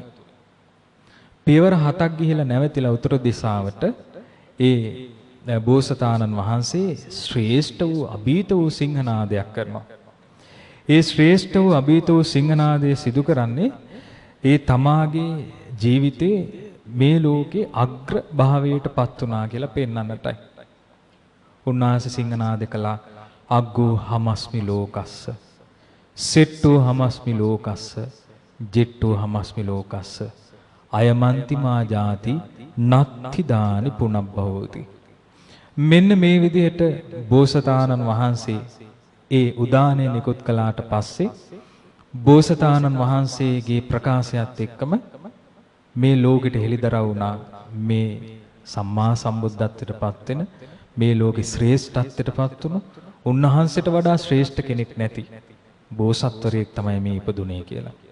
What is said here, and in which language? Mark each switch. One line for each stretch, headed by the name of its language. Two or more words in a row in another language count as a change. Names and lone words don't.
Sinhala: පියවර 7ක් ගිහිලා නැවතිලා උතුරු දිශාවට ඒ බෝසතාණන් වහන්සේ ශ්‍රේෂ්ඨ වූ අභීත වූ සිංහනාදයක් කරනවා. ඒ ශ්‍රේෂ්ඨ වූ අභීත වූ සිංහනාදය සිදු කරන්නේ ඒ තමාගේ ජීවිතේ මේ ලෝකේ අග්‍ර භාවයට පත් වුණා කියලා පෙන්වන්නටයි. උන්වහන්සේ සිංහනාද කළා
Pali: අග්ගෝ හමස්මි ලෝකස්ස සෙට්ටෝ හමස්මි ලෝකස්ස ජෙට්ටෝ හමස්මි ලෝකස්ස අයමන්තිමා ජාති නත්ති දානි පුනබ්බවෝති.
Sinhala: මෙන්න මේ විදිහට බෝසතාණන් වහන්සේ ඒ උදානය නිකුත් කළාට පස්සේ බෝසතාණන් වහන්සේගේ ප්‍රකාශයත් එක්කම මේ ලෝකෙට හෙළිදරව් වුණා මේ සම්මා සම්බුද්ධත්වයට පත් වෙන මේ ලෝකේ ශ්‍රේෂ්ඨත්වයට පත් වුණු උන්වහන්සේට වඩා ශ්‍රේෂ්ඨ කෙනෙක් නැති බෝසත්වරයෙක් තමයි මේ ඉපදුනේ කියලා.